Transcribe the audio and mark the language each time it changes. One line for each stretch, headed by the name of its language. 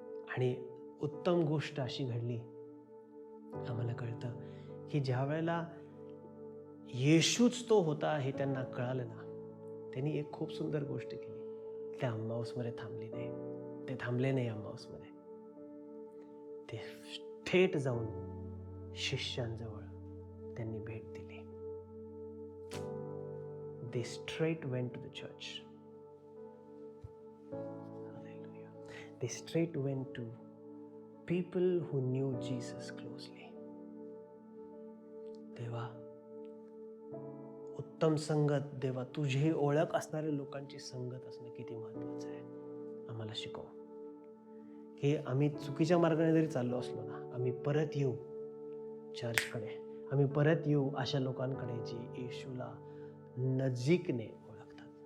Marathi: आणि उत्तम गोष्ट अशी घडली, आम्हाला कळतं की ज्या वेळेला येशूच तो होता हे त्यांना कळालं ना, त्यांनी एक खूप सुंदर गोष्ट केली. त्या अम्माऊसमध्ये थांबली नाही, ते थांबले नाही अम्माऊसमध्ये. ते थेट जाऊन शिष्यांजवळ त्यांनी भेट दिली.
English: They straight went to the church. Hallelujah. They straight went to people who knew Jesus closely.
Marathi: देवा, उत्तम संगत, देवा तुझी ओळख असणाऱ्या लोकांची संगत असणं किती महत्त्वाचं आहे. आम्हाला शिकव की आम्ही चुकीच्या मार्गाने जरी चाललो असलो ना, आम्ही परत येऊ चर्चकडे, आम्ही परत येऊ अशा लोकांकडे जी येशूला नजीकने ओळखतात.